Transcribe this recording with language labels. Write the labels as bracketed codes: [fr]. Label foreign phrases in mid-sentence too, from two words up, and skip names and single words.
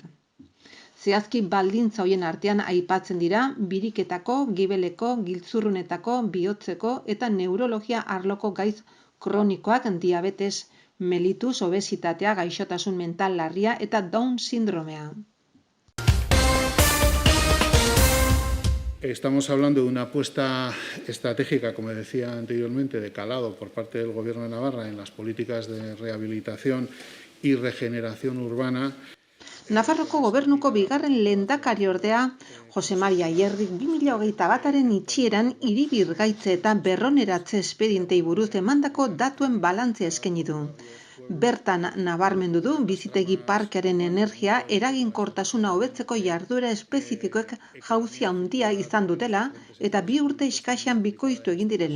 [eu] Zehazki baldintza hoien artean aipatzen dira biriketako, gibeleko, giltzurrunetako, bihotzeko eta neurologia arloko gaiz kronikoak, diabetes, mellitus, obesitatea, gaixotasun mental larria eta Down sindromea. [es] Estamos hablando de una apuesta estratégica, como decía anteriormente, de calado por parte del Gobierno de Navarra en las políticas de rehabilitación y regeneración urbana. [eu] Nafarroko gobernuko bigarren lehendakariordea Jose Maria Ayerdik 2021aren itxieran hiri birgaitze eta berroneratze espedientei buruz emandako datuen balantzea eskaini du. Bertan nabarmendu du bizitegi parkearen energia eraginkortasuna hobetzeko jarduera espezifikoek jauzi handia izan dutela eta 2 urte eskasean bikoiztu egin direla.